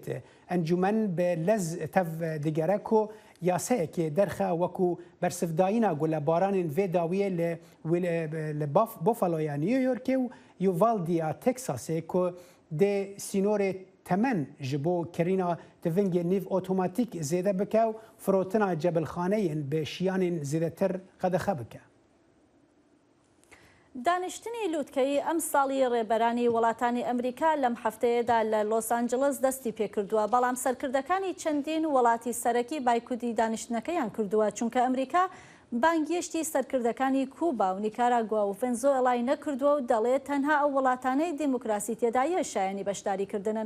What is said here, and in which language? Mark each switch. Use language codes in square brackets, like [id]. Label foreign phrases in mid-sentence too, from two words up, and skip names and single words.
[ku] Encûmen bi lez tev digere ku yasayekê derxe wekû bersivdayîna gulebaranên vê dawiyê li Buffaloya New Yorkê û Uvaldeya Texasê ku dê sînorê temen ji bo kirîna tivingê nîv otomatîk zêde bike û firotina cebilxaneyên bi şiyanên zêdetir qedexe bike. [ckb] دانیشتنی لووتکەی ئەم ساڵی ڕێبەرانی وڵاتانی ئەمریکا لەم هەفتەیەدا لە لۆس ئانجلس دەستی پێکردووە بەڵام سەرکردەکانی چەندین وڵاتی سەرەکی بایکوتی دانیشتنەکەیان کردووە چونکە ئەمریکا بانگیشتی سەرکردەکانی کوبا و نیکاراگوا و ڤێنزوێلای نەکردووە و دەڵێت تەنها ئەو وڵاتانەی دیموکراسی تێدایە شایانی بەشداریکردنن.